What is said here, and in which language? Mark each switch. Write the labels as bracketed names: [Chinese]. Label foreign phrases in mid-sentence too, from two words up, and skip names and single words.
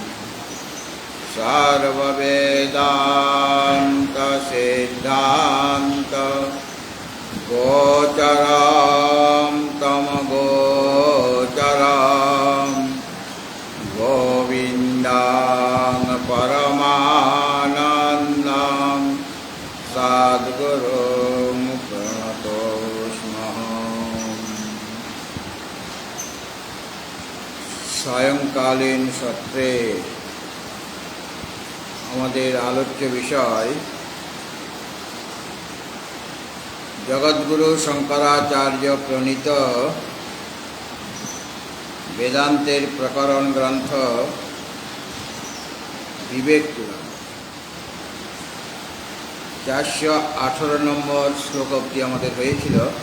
[Sanskrit] सर्ववेदान्तसिद्धान्त गोचरं तमगोचरं गोविन्दं परमानन्दं सद्गुरुं प्रणतोऽस्म्यहम्। सायंकालीन सत्रे [Bangla] আমাদের আলোচ্য বিষয় জগৎগুরু শঙ্করাচার্য প্রণীত বেদান্তের প্রকরণ গ্রন্থ বিবেক পুরাণ 418 নম্বর শ্লোক অবধি আমাদের হয়েছিল।